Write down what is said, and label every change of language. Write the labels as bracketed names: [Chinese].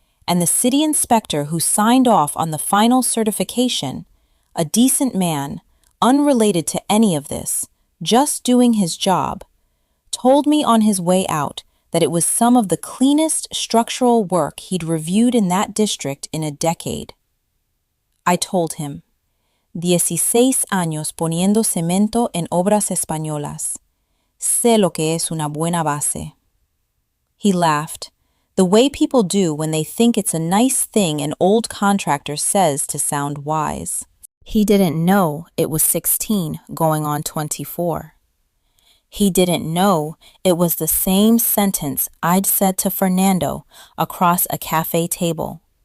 [English] And the city inspector who signed off on the final certification, a decent man, unrelated to any of this, just doing his job, told me on his way out that it was some of the cleanest structural work he'd reviewed in that district in a decade. I told him, [Spanish] 16 años poniendo cemento en obras españolas. Sé lo que es una buena base. [English] He laughed, the way people do when they think it's a nice thing an old contractor says to sound wise. He didn't know it was 16 going on 24. He didn't know it was the same sentence I'd said to Fernando across a cafe table.